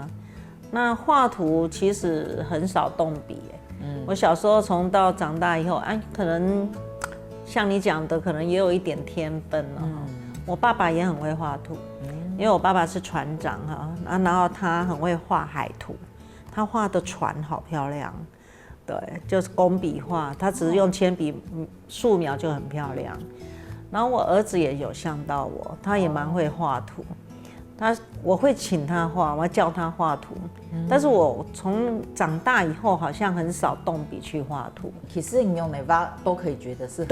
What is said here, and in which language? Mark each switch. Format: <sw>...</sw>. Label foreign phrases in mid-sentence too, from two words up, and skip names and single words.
<zh>那畫圖其實很少動筆，我小時候從到長大以後，可能像你講的，可能也有一點天分了。我爸爸也很會畫圖，因為我爸爸是船長哈，然後他很會畫海圖，他畫的船好漂亮，對，就是工筆畫，他只是用鉛筆素描就很漂亮。然後我兒子也有像到我，他也蠻會畫圖。我会请他画，我要教他画图，但是我从长大以后好像很少动笔去画图。其实你用哪把都可以觉得是很好，</zh>